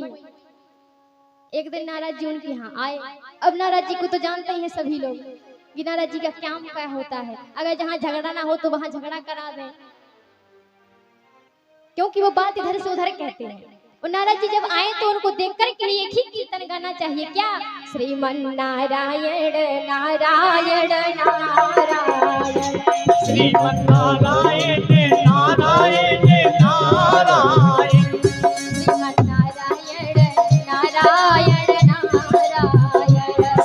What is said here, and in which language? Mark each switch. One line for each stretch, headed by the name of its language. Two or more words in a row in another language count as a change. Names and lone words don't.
Hindi: एक दिन नारद जी उनके यहाँ आए। अब नारद जी को तो जानते ही हैं सभी लोग कि नारद जी का काम क्या होता है। अगर जहाँ झगड़ा ना हो तो वहां झगड़ा करा दें, क्योंकि वो बात इधर से उधर कहते हैं। और नारद जी जब आए तो उनको देख कर के लिए एक ही कीर्तन गाना चाहिए। क्या? श्रीमन नारायण नारायण नारायण, श्रीमन नारायण नारायण नारायण, श्रीमन नारायण नारायण नारायण,